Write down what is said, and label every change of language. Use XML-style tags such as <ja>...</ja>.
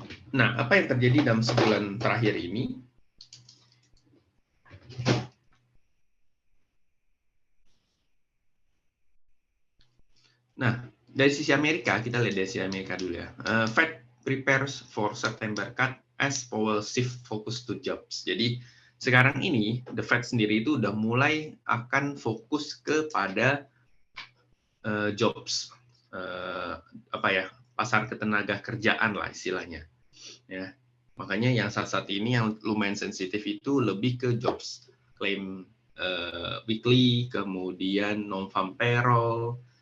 <id>Nah, apa yang terjadi dalam sebulan terakhir ini? Nah, dari sisi Amerika, kita lihat dari sisi Amerika dulu ya.</id> <en>Fed prepares for September cut as Powell shift focus to jobs.</en> <id>Jadi sekarang ini The Fed sendiri itu udah mulai akan fokus kepada jobs, pasar ketenaga kerjaan lah istilahnya. Ya, makanya yang saat ini yang lumayan sensitif itu lebih ke jobs claim weekly, kemudian non-farm payroll.</id>